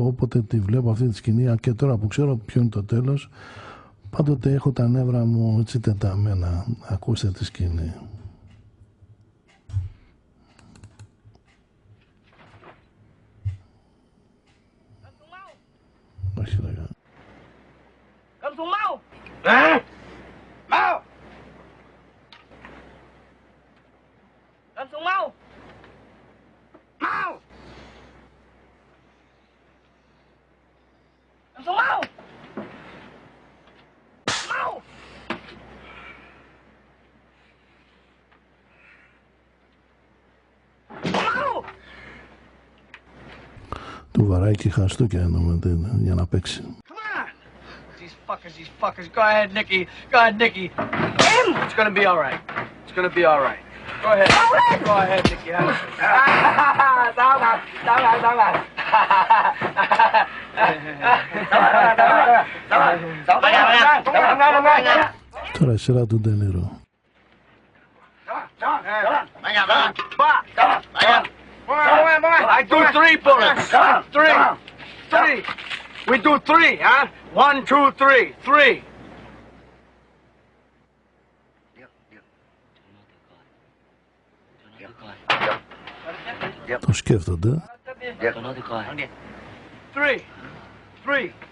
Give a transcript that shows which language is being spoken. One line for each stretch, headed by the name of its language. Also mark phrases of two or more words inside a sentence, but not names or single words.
Greek: Όποτε τη βλέπω αυτή τη σκηνή, και τώρα που ξέρω ποιο είναι το τέλος, πάντοτε έχω τα νεύρα μου έτσι τεταμένα. Ακούστε τη σκηνή. Όχι λέγα.
Vietnamese: Cầm xuống mau! Hả? Mau! Cầm xuống mau! Mau! Cầm xuống mau! Mau! Mau!
Greek: Του βαράει και χαστούκια για να παίξει.
English: These fuckers. Go ahead, Nicky. Go ahead, Nicky. It's gonna be all right. It's gonna be all right. Go ahead. Go ahead, Nicky.
Greek: Τώρα η σειρά του Ντενίρο.
English: I do 3 bullets. 3. We do 3, huh? 1, 2, 3. 3.
Greek: Το σκέφτονται. 3. 3.